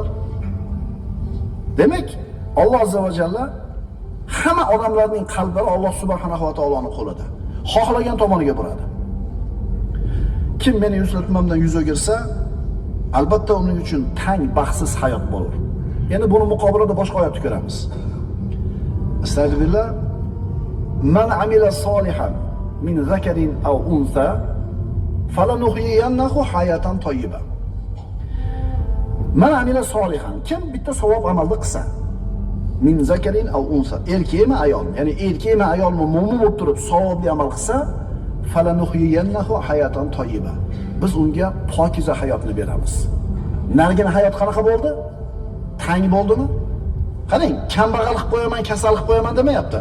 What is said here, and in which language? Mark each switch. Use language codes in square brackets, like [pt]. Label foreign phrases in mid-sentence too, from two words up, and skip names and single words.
[uz] Demak, Alloh [ar] عز وجل [uz] hamma odamlarning qalblari Alloh [ar] سبحانه وتعالى [uz] qo'lida. Xohlagan tomoniga buradi. Kim meni yuzlatmamdan yuz o'girsa, albatta uning uchun tang baxtsiz hayot bo'lur. Endi buni muqobilada boshqa oyatni ko'ramiz. Astagfirullah. [ar] من عمل صالحا من ذكر أو أنثى فلنحيينه حياة طيبة. من عمل صالحا, [uz] kim bitta savob amalni qilsa, [ar] من ذكر أو أنثى, [uz] erkakmi ayol, ya'ni erkakmi ayolmi mo'min bo'lib turib savobli amal qilsa, [ar] فلنحيينه حياة طيبة. [uz] Biz unga pokiza hayotni beramiz. Nargina hayot qanaqa bo'ldi? Tang bo'ldimi? Qarang, kambag'al qilib qo'yaman, kasal qilib qo'yaman demayapti.